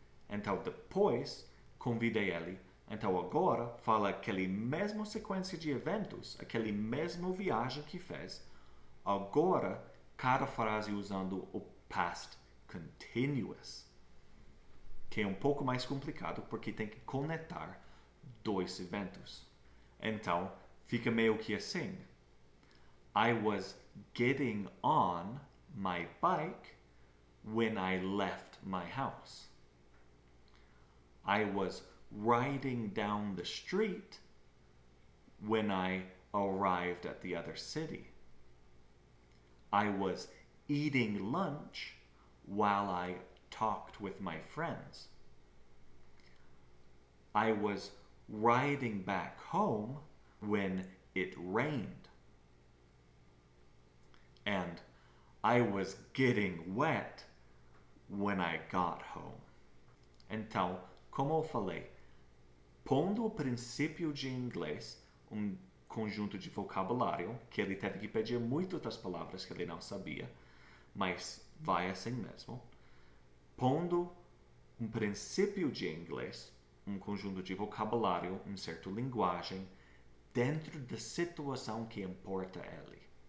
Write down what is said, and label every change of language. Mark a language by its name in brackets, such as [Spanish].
[Portuguese] Então, depois, convidei ele. Então, agora, fala aquela mesma sequência de eventos, aquele mesmo viagem que fez. Agora, cada frase usando o past continuous, que é um pouco mais complicado porque tem que conectar dois eventos. Então, fica meio que assim. [English] I was getting on my bike when I left my house. I was riding down the street when I arrived at the other city. I was eating lunch while I talked with my friends. I was riding back home when it rained. And I was getting wet when I got home. [Portuguese] Então, como eu falei, pondo o princípio de inglês, conjunto de vocabulário, que ele teve que pedir muitas das palavras que ele não sabia, mas vai assim mesmo. Pondo um princípio de inglês, um conjunto de vocabulário, uma certa linguagem, dentro da situação que importa a ele.